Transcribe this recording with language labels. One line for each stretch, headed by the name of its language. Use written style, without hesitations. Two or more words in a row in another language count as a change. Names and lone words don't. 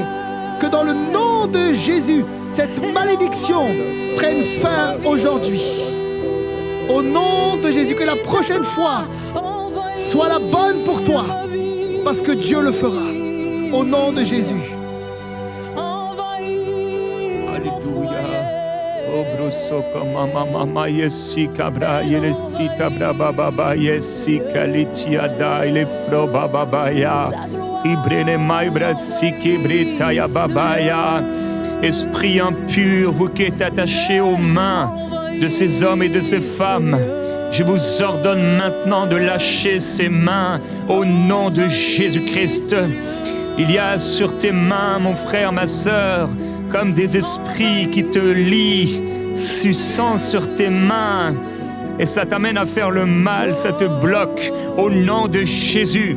French: Que dans le nom de Jésus, cette malédiction prenne fin aujourd'hui. Au nom de Jésus, que la prochaine fois soit la bonne pour toi, parce que Dieu le fera. Au nom de Jésus. Alléluia. Oh brosoka mama mama yesi kabra yesi tabra baba yesi kalitia da ile flo baba ya ibrene maibra sikibrita ya baba ya. Esprit impur, vous qui êtes attachés aux mains de ces hommes et de ces femmes, je vous ordonne maintenant de lâcher ces mains au nom de Jésus-Christ. Il y a sur tes mains, mon frère, ma sœur, comme des esprits qui te lient, suçant sur tes mains, et ça t'amène à faire le mal, ça te bloque au nom de Jésus.